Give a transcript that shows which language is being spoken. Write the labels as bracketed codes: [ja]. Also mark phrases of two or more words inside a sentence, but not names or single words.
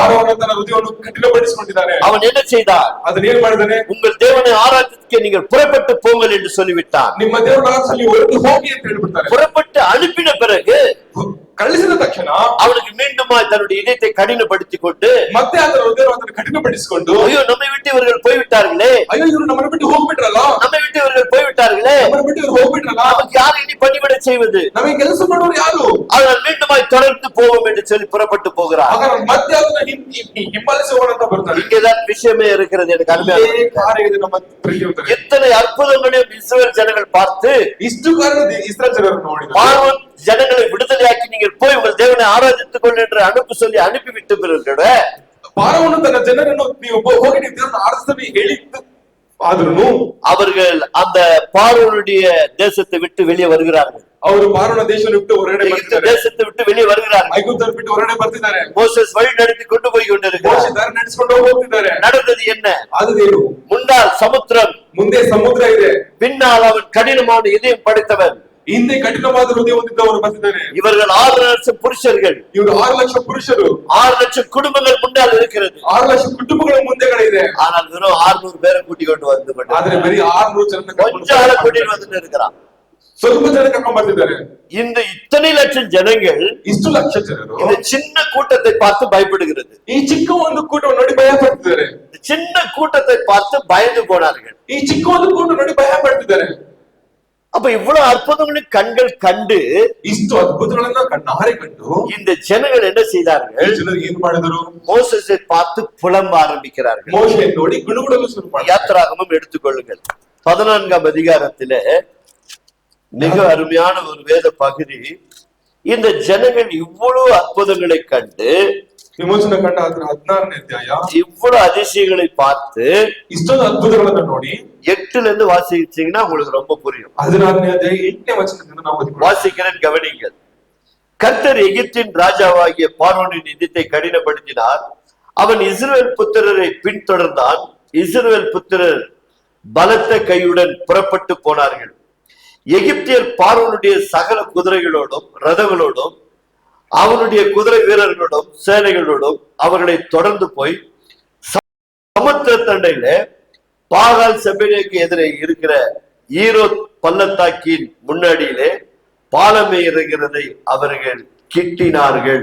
[kn] ಫಾರೋನ ತನ್ನ ಹೃದಯವನ್ನು ಕಠಿಣಪಡಿಸಿಕೊಂಡಿದ್ದಾನೆ. [ta] அவன் என்ன செய்தார்? [kn] ಅದನ್ನ ಏನ್ ಮಾಡಿದಾನೆ? [ta] உங்கள் தேவனை ஆராதிக்க நீங்கள் புறப்பட்டு போங்கள் என்று சொல்லிவிட்டார். [kn] ನಿಮ್ಮ ದೇವರ ಆರಾಧನೆಗೆ ಹೊರಟು ಹೋಗಿ ಅಂತ ಹೇಳ್ಬಿಡ್ತಾರೆ. [ta] புறப்பட்டு அனுப்பின பிறகு [kn] ಕಳಿಸಿದ ತಕ್ಷಣ [ta] அவனுக்கு மீண்டுமாய் தன்னுடைய இதயத்தை கடினப்படுத்திக் கொண்டு [kn] ಮತ್ತೆ ಅದರ ಹೃದಯವನ್ನು ಕಠಿಣಪಡಿಸಿಕೊಂಡು [ta] ஐயோ நம்மை விட்டு இவர்கள் போய்விட்டார்களே, [kn] ಅಯ್ಯೋ ಇವರು ನಮ್ಮನ್ನು ಬಿಟ್ಟು ಹೋಗ್ಬಿಟ್ರಲ್ಲ, [ta] நம்மை விட்டு இவர்கள் போய்விட்டார்களே, [kn] ನಮ್ಮನ್ನು ಬಿಟ್ಟು ಇವರು ಹೋಗ್ಬಿಟ್ರಲ್ಲ, [ta] நமக்கு யார் இனி பணிவிட செய்வது? [kn] ನಮಗೆ ಕೆಲಸ ಮಾಡೋರು ಯಾರು? [ta] அதனால் மீண்டுமாய் தொடர்ந்து போவோம் என்று சொல்லி புறப்பட்டு போகிறார். [kn] ಹಾಗಾದ್ರೆ ಮತ್ತೆ ಅದನ್ನ ಹಿಂಬಾಲಿಸಿ ಹೋಗೋಣ ಅಂತ ಬರ್ತಾರೆ. [ta] இங்கேதான் விஷயமே இருக்கிறது. எனக்கு அருமையான [kn] ಕಾರ್ಯ ಇದೆ ನಮ್ಮ ಪ್ರೀತಿಯುತರೇ. [ta] இத்தனை அற்புதங்களையும் இஸ்ரவேல் ஜனங்கள் பார்த்து [kn] ಇಷ್ಟು ಕಾರ್ಯ ಇಸ್ರಾಯೇಲ್ ಜನರು ನೋಡಿದ್ರು. [ta] பார்வோன் ஜனங்களை விடுதலையாக்கி நீங்கள் போய் உங்கள் தேவனை ஆராதித்துக் கொள் என்று அனுப்ப சொல்லி அனுப்பிவிட்டு பிறகு [kn] ಪಾರವನ್ನು ತನ್ನ ಜನರನ್ನು ನೀವು ಹೋಗಿ ನೀವು ದೇವರನ್ನು ಆರಾಧಿಸಲು ಹೇಳಿದ್ದು ಆದ್ರೂ [ta] அவர்கள் அந்த பார்வோனுடைய தேசத்தை விட்டு வெளியே வருகிறார்கள். [kn] ಅವರು ಪಾರನ ದೇಶವನ್ನು ಬಿಟ್ಟು ಹೊರಗಡೆ ಬರ್ತಿದ್ದಾರೆ. [ta] தேசத்தை விட்டு வெளியே வருகிறார்கள். [kn] ಐಗುಪ್ತವನ್ನು ಬಿಟ್ಟು ಹೊರಗಡೆ ಬರ್ತಿದ್ದಾರೆ. [ta] மோசேஸ் வழி நடத்தி கொண்டு போய் கொண்டிருக்கிறார். [kn] ಮೋಶೆ ದಾರಿ ನಡೆಸಿಕೊಂಡು ಹೋಗ್ತಿದ್ದಾರೆ. [ta] நடந்தது என்ன? [kn] ಅದೇನು? [ta] முன்னால் சமுத்திரம், [kn] ಮುಂದೆ ಸಮುದ್ರ ಇದೆ. [ta] பின்னால் அவன் கடினமான இதயம் படைத்தவன். [kn] ಹಿಂದೆ ಕಠಿಣವಾದ ಹೃದಯ ಹೊಂದಿದ್ದವರು ಬರ್ತಿದ್ದಾರೆ. [ta] இவர்கள் 6 லட்சம் புருஷர்கள், [kn] ಇವರು 6 ಲಕ್ಷ ಪುರುಷರು, [ta] 6 லட்சம் குடும்பங்கள் முன்னால் இருக்கிறது. [kn] 6 ಲಕ್ಷ ಕುಟುಂಬಗಳ ಮುಂದೆಗಡೆ ಇದೆ. [ta] ஆனால் வெறும் 600 பேரை கூட்டிக் கொண்டு வந்து [kn] ಆದ್ರೆ ಬರೀ 600 ಜನ [ta] கொஞ்சம் ஆளை கூட்டிட்டு வந்து இருக்கிறான். [kn] ಸ್ವಲ್ಪ ಜನ ಕರ್ಕೊಂಡ್ ಬರ್ತಿದ್ದಾರೆ. [ta] இந்த இத்தனை லட்சம் ஜனங்கள் [kn] ಇಷ್ಟು ಲಕ್ಷ ಜನರು [ta] இந்த சின்ன கூட்டத்தை பார்த்து பயப்படுகிறது. [kn] ಈ ಚಿಕ್ಕ ಒಂದು ಕೂಟವನ್ನು ನೋಡಿ ಭಯ ಪಡ್ತಿದ್ದಾರೆ. [ta] சின்ன கூட்டத்தை பார்த்து பயந்து போனார்கள். [kn] ಈ ಚಿಕ್ಕ ಒಂದು ಕೂಟ ನೋಡಿ ಭಯ ಪಡ್ತಿದ್ದಾರೆ. [ta] அப்ப இவ்வளவு அற்புதங்களை கண்கள் கண்டு [kn] ಇಷ್ಟು ಅದ್ಭುತಗಳನ್ನ ಕಣ್ಣಾರೆ ಕಂಡು [ta] இந்த ஜனங்கள் என்ன செய்தார்கள்? [kn] ಜನರು ಏನ್ ಮಾಡಿದರು? [ta] மோசேசை பார்த்து புலம்ப ஆரம்பிக்கிறார்கள். [kn] ಮೋಶೆ ನೋಡಿ ಗುಣಗುಡಲು ಶುರು ಮಾಡಿದರು. [ta] யாத்திராகமம் எடுத்துக்கொள்ளுங்கள். 14ஆம் அதிகாரத்திலே மிக அருமையான ஒரு வேத பகுதி. இந்த ஜனங்கள் இவ்வளவு அற்புதங்களை கண்டு, [kn] ವಿಮೋಚನ ಕಂಡ 16ನೇ ಅಧ್ಯಾಯ, [ta] இவ்வளவு அதிசயங்களை பார்த்து [kn] ಇಷ್ಟೊಂದು ಅದ್ಭುತಗಳನ್ನ ನೋಡಿ [ta] 8ல இருந்து வாசிச்சீங்கன்னா உங்களுக்கு ரொம்ப புரியும். [kn] 16ನೇ ಅಧ್ಯಾಯ 8ನೇ ವಚನದಿಂದ ನಾವು ಓದಿಕೊಳ್ಳೋಣ. [ta] வாசிக்கிறேன், கவனிங்கள். கர்த்தர் எகிப்தின் ராஜாவாகிய பார்வோனின் இதயத்தை கடினப்படுத்தினார். அவன் இஸ்ரவேல் புத்திரரை பின்தொடர்ந்தான். இஸ்ரவேல் புத்திரர் பலத்த கையுடன் புறப்பட்டு போனார்கள். எகிப்தியர் பார்வோனுடைய சகல குதிரைகளோடும் ரதங்களோடும் அவனுடைய குதிரை வீரர்களோடும் சேனைகளோடும் அவர்களை தொடர்ந்து போய் சமுத்திர தண்டையில பாகால் செபேலுக்கு எதிரே இருக்கிற ஈரோத் பள்ளத்தாக்கின் முன்னாடியிலே பாலமே இறங்கிறதை அவர்கள் கிட்டினார்கள்.